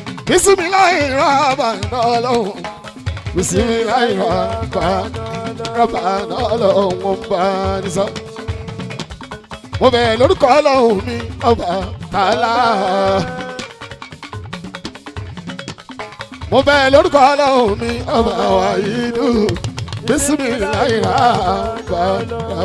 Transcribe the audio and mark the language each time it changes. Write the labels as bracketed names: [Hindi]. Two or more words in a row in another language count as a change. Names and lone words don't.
[Arabic] بسم الله الرحمن الرحيم. بسم الله الرحمن الرحيم. [Yoruba] Ọlọ́run ọba ni sọ. Mo bẹ̀ lórúkọ Ọlọ́run mi, ọba tààlà. Mo bẹ̀ lórúkọ Ọlọ́run mi, ọba wàyídù. [Arabic] بسم الله الرحمن الرحيم.